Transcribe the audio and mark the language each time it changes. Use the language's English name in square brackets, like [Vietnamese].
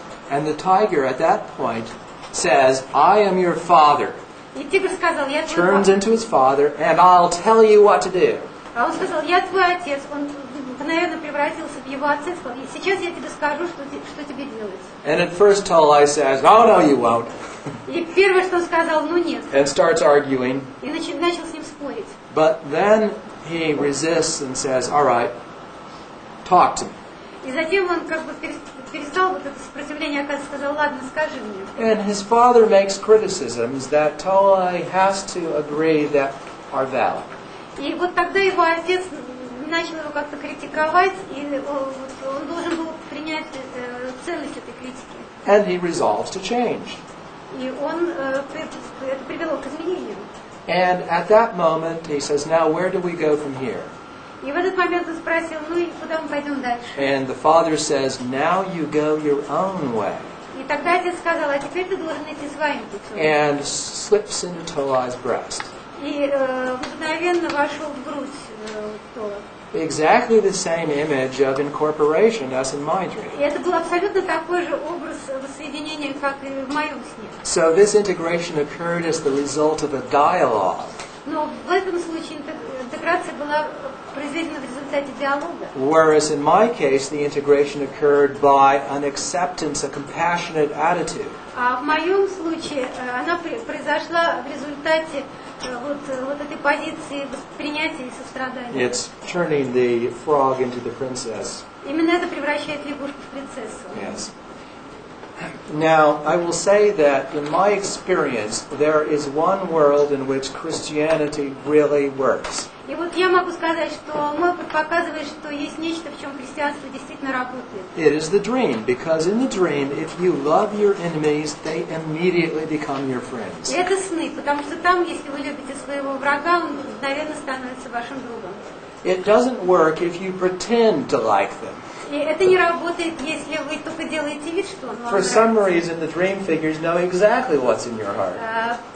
[English] And the tiger at that point says, "I am your father." [Russian] И тигр сказал, я твой [English] Turns [Russian] папа. [English] into his father, and I'll tell you what to do. [Russian] А он сказал, я твой отец. Он мгновенно превратился в его отца и сказал, сейчас я тебе скажу, что тебе делать. [English] And at first Tolai says, "Oh, no, you won't." [Russian] И первое, что он сказал, ну нет. [English] And starts arguing. [Russian] И начал с ним спорить. [English] But then he resists and says, "All right, talk to me." [Russian] И затем он как бы перестал вот это сопротивление, оказывается, сказал, ладно, скажи мне. [English] And his father makes criticisms that Tolai has to agree that are valid. [Russian] И вот тогда его отец начал его как-то критиковать, и он должен был принять ценность этой критики. [English] And he resolves to change. [Russian] И это привело к изменению. [English] And at that moment he says, "Now where do we go from here?" [Russian] И в этот момент он спросил, ну и куда мы пойдем дальше? [English] And the father says, "Now you go your own way." [Russian] И тогда отец сказал, а теперь ты должен идти своим путем. [English] And slips into Tolai's breast. [Russian] И мгновенно вошел в грудь Тола. [English] Exactly the same image of incorporation as in my dream. [Russian] И это был абсолютно такой же образ воссоединения, как и в моем сне. [English] So this integration occurred as the result of a dialogue, [Russian] Но в этом случае интеграция была произведена в результате диалога. [English] whereas in my case the integration occurred by an acceptance, a compassionate attitude. [Russian] А в моем случае она произошла в результате вот этой позиции воспринятия и сострадания. [English] It's turning the frog into the princess. [Russian] Именно это превращает лягушку в принцессу. [English] Yes. Now, I will say that in my experience, there is one world in which Christianity really works. [Russian] И вот я могу сказать, что мой опыт показывает, что есть нечто, в чем христианство действительно работает. [English] It is the dream, because in the dream, if you love your enemies, they immediately become your friends. [Russian] И это сны, потому что там, если вы любите своего врага, он мгновенно становится вашим другом. [English] It doesn't work if you pretend to like them. [Russian] И это не работает, если вы только делаете вид, что он вам [English] For some [Russian] нравится. [English] reason, the dream figures know exactly what's in your heart.